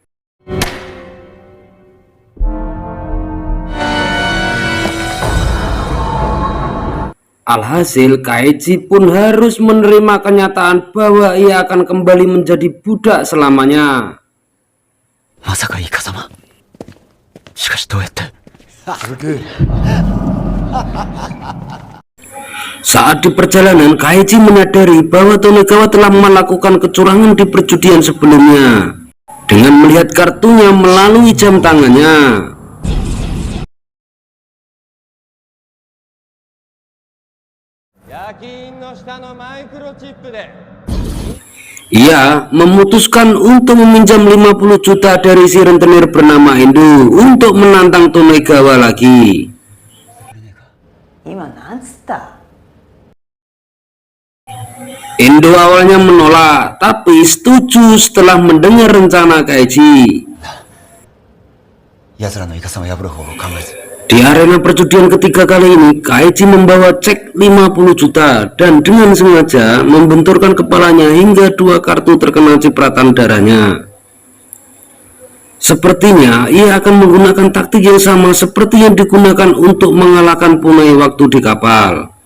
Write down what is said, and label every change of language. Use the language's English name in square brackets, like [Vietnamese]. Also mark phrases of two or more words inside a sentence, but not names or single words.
[Indonesian] Alhasil, Kaichi pun harus menerima kenyataan bahwa ia akan kembali menjadi budak selamanya. [Japanese] まさかイカ様。しかしどうやって。 [Indonesian] Saat di perjalanan, Kaichi menyadari bahwa Tonegawa telah melakukan kecurangan di perjudian sebelumnya dengan melihat kartunya melalui jam tangannya. Ia memutuskan untuk meminjam 50 juta dari si rentenir bernama Endo untuk menantang Tonegawa lagi. [Japanese] 今なんつった？ [Indonesian] Endo awalnya menolak, tapi setuju setelah mendengar rencana Kaichi. [Japanese] 奴らのイカ様を破る方法を考えず。 [Indonesian] Di arena perjudian ketiga kali ini, Kaichi membawa cek 50 juta dan dengan sengaja membenturkan kepalanya hingga 2 kartu terkena cipratan darahnya. Sepertinya ia akan menggunakan taktik yang sama seperti yang digunakan untuk mengalahkan punai waktu di kapal.